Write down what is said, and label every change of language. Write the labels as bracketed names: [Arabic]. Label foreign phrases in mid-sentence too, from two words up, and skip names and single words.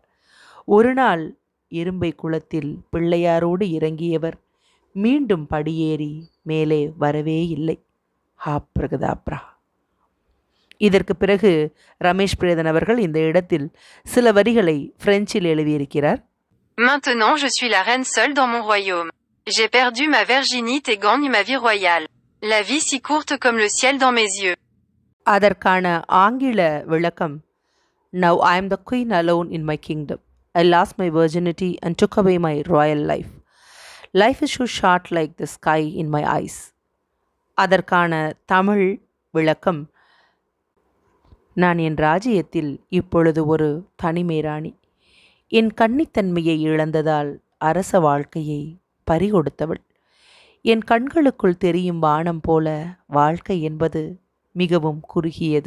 [Tamil] ஒரு நாள் இரும்பை குளத்தில் பிள்ளையாரோடு இறங்கியவர் மீண்டும் படியேறி மேலே வரவே இல்லை. பிரகதாப்ரா. இதற்கு பிறகு ரமேஷ் பிரேதன் அவர்கள் இந்த இடத்தில் சில வரிகளை பிரெஞ்சில் எழுதியிருக்கிறார். [French] Maintenant je suis la reine seule dans mon royaume. J'ai perdu ma virginité et gagne ma vie royale. La vie si courte comme le ciel dans mes yeux. [Tamil] அதற்கான ஆங்கில விளக்கம், [English] Now I am the queen alone in my kingdom. I lost my virginity and took away my royal life. Life is so short like the sky in my eyes. [Tamil] அதற்கான தமிழ் விளக்கம், நான் என் ராஜ்யத்தில் இப்பொழுது ஒரு தனிமை ராணி. என் கன்னித்தன்மையை இழந்ததால் அரச வாழ்க்கையை பறிகொடுத்தவள். என் கண்களுக்குள் தெரியும் வானம் போல வாழ்க்கை என்பது மிகவும் குறுகியது.